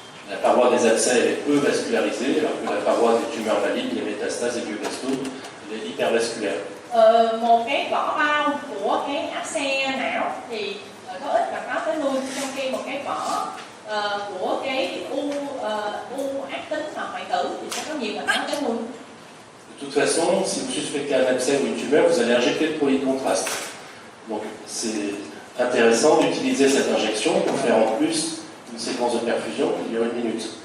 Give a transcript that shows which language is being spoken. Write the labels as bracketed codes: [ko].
[fr] La paroi des abcès est peu vascularisée, alors que la paroi des tumeurs malignes, les métastases et biobastos, elle est hypervasculaire. [vi] Một cái vỏ bao của cái áp xe não thì có ít mạch máu tới lui, trong khi một cái vỏ của cái u ác tính hoặc hoại tử thì sẽ có nhiều mạch máu tới lui. [fr] De toute façon, si vous suspectez un abcès ou une tumeur, vous allez injecter le produit de contraste. Donc c'est intéressant d'utiliser cette injection pour faire en plus une séquence de perfusion qui dure 1 minute.